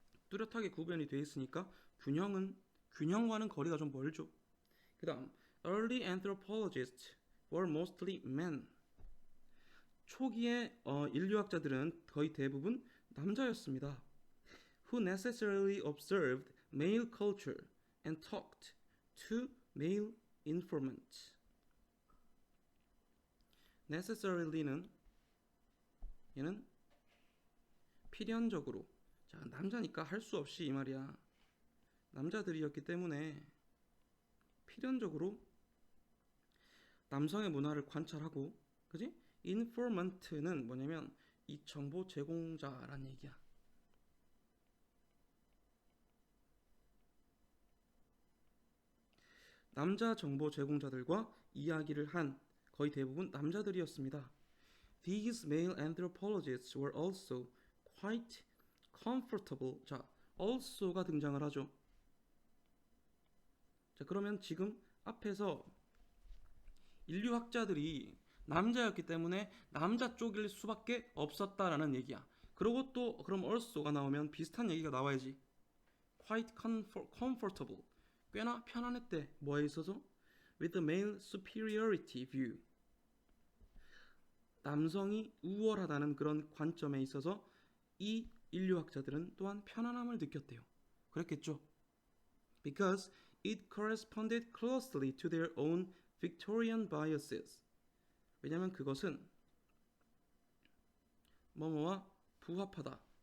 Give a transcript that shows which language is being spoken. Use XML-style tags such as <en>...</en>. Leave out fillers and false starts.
<ko>뚜렷하게 구별이 되어 있으니까 균형과는 거리가 좀 멀죠. 그 다음</ko> <en>early anthropologists were mostly men.</en> <ko>초기의 인류학자들은 거의 대부분 남자였습니다.</ko> <en>Who necessarily observed male culture and talked to male informants.</en> <ko>necessary는 얘는 필연적으로, 자, 남자니까 할 수 없이 이 말이야. 남자들이었기 때문에 필연적으로 남성의 문화를 관찰하고, 그지? informant는 뭐냐면 이 정보 제공자란 얘기야. 남자 정보 제공자들과 이야기를 한 거의 대부분 남자들이었습니다.</ko> <en>These male anthropologists were also quite comfortable.</en> <ko>자, also가 등장을 하죠. 자, 그러면 지금 앞에서 인류학자들이 남자였기 때문에 남자 쪽일 수밖에 없었다라는 얘기야. 그리고 또 그럼 also가 나오면 비슷한 얘기가 나와야지.</ko> <en>Quite comfortable.</en> <ko>꽤나 편안했대. 뭐에 있어서?</ko> <en>With the male superiority view.</en> <ko>남성이 우월하다는 그런 관점에 있어서 이 인류학자들은 또한 편안함을 느꼈대요. 그랬겠죠?</ko> <en>Because it corresponded closely to their own Victorian biases.</en> <ko>왜냐하면 그것은 뭐뭐와 부합하다.</ko>